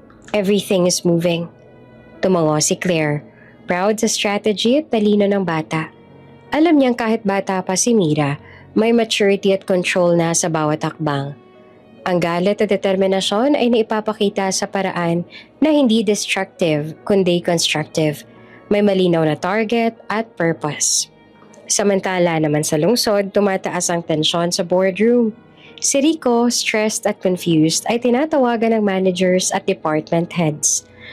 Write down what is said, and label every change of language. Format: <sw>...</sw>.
<en>Everything is moving.</en> <tl>Tumango si Claire, proud sa strategy at talino ng bata. Alam niyang kahit bata pa si Mira, may maturity at control na sa bawat akbang. Ang galit at determinasyon ay naipapakita sa paraan na hindi destructive kundi constructive. May malinaw na target at purpose. Samantala naman sa lungsod, tumataas ang tensyon sa boardroom. Si Rico, stressed at confused, ay tinatawagan ng managers at department heads.</tl>